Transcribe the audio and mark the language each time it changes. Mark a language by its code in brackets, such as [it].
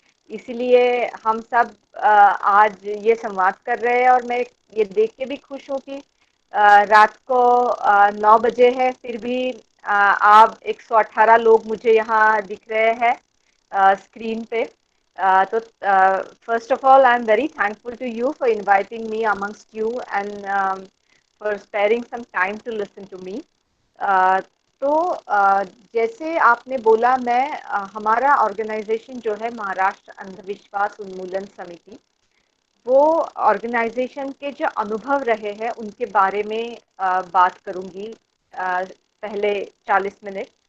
[hi] इसीलिए हम सब आज ये संवाद कर रहे हैं और मैं ये देख के भी खुश हूँ कि रात को 9 बजे है, फिर भी आप 118 लोग मुझे यहाँ दिख रहे हैं स्क्रीन पे। [en] तो first of all, I am very thankful to you for inviting me amongst you and for sparing some time to listen to me. [hi] तो जैसे आपने बोला, मैं हमारा ऑर्गेनाइजेशन जो है महाराष्ट्र अंधविश्वास उन्मूलन समिति, वो ऑर्गेनाइजेशन के जो अनुभव रहे हैं उनके बारे में बात करूंगी पहले 40 मिनट।